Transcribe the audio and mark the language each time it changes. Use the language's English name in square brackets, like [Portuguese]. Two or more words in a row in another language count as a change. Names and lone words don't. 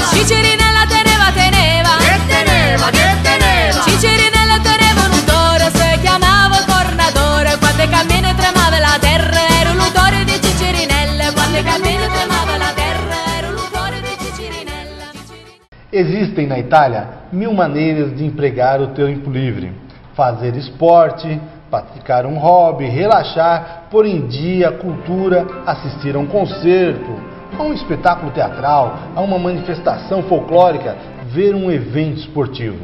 [Italian] Cicirinella teneva, teneva. Che teneva, che teneva. Cicirinella teneva un utore, si chiamava Tornatore. Quando cammina tremava la terra, era l'utore di Cicirinella. Quando cammina tremava la terra, era l'utore di Cicirinella. [Portuguese] Existem na Itália 1000 maneiras de empregar o tempo livre. Fazer esporte, praticar um hobby, relaxar, pôr em dia a cultura, assistir a um concerto, a um espetáculo teatral, a uma manifestação folclórica, ver um evento esportivo.